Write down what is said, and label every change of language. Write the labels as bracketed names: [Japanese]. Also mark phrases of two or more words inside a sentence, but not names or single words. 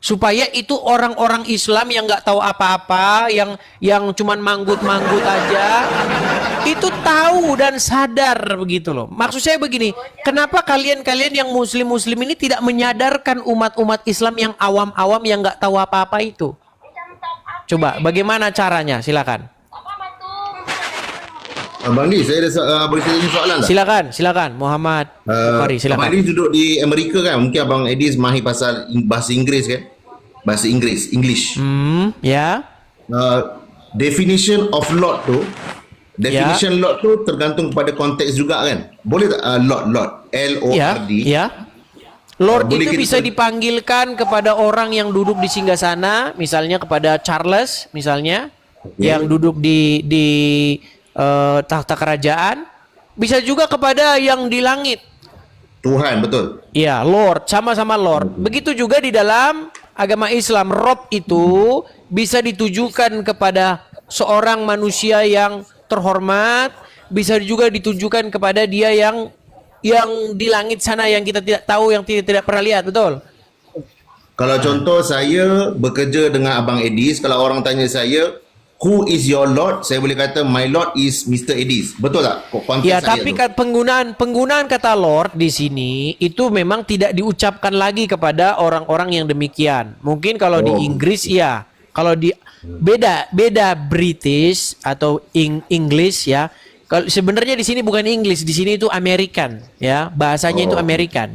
[Indonesian] supaya itu orang-orang Islam yang nggak tahu apa-apa, yang cuman manggut-manggut aja, itu tahu dan sadar begitu loh. Maksud saya begini, kenapa kalian-kalian yang muslim-muslim ini tidak menyadarkan umat-umat Islam yang awam-awam yang nggak tahu apa-apa itu? Coba, bagaimana caranya? Silakan. [Malay] Abang Lee, saya ada boleh tanya soalan tak? [Indonesian] Silakan, Muhammad Bukhari, silakan. [Malay] Abang Lee duduk di Amerika kan? Mungkin Abang Edis mahir pasal bahasa Inggeris kan? Bahasa Inggeris, English. [Indonesian] Ya. [English] Definition of Lord [Malay] tu, Lord tu tergantung pada konteks juga kan? Boleh tak Lord, L-O-R-D? [Indonesian] Ya. Lord [Malay] Boleh [Indonesian] itu kita- bisa dipanggilkan kepada orang yang duduk di singgasana, misalnya kepada Charles, misalnya, yang duduk di tahta kerajaan, bisa juga kepada yang di langit. [Malay] Tuhan, betul. [Indonesian] Iya, Lord, sama-sama Lord. Begitu juga di dalam agama Islam, Rob itu bisa ditujukan kepada seorang manusia yang terhormat, bisa juga ditujukan kepada dia yang di langit sana yang kita tidak tahu, yang tidak pernah lihat, betul? [Malay] Kalau contoh saya bekerja dengan Abang Edis, kalau orang tanya saya, [English] who is your Lord? [Malay] Saya boleh kata, [English] my Lord is Mr. [Malay] Edis. Betul tak? Konteks [Indonesian] Ya, [Malay] saya [Indonesian] tapi [Malay] tu. [Indonesian] penggunaan kata Lord di sini itu memang tidak diucapkan lagi kepada orang-orang yang demikian. Mungkin kalau di Inggris ya, kalau di beda British atau English ya. Kalau sebenarnya di sini bukan English, di sini itu American ya, bahasanya itu American.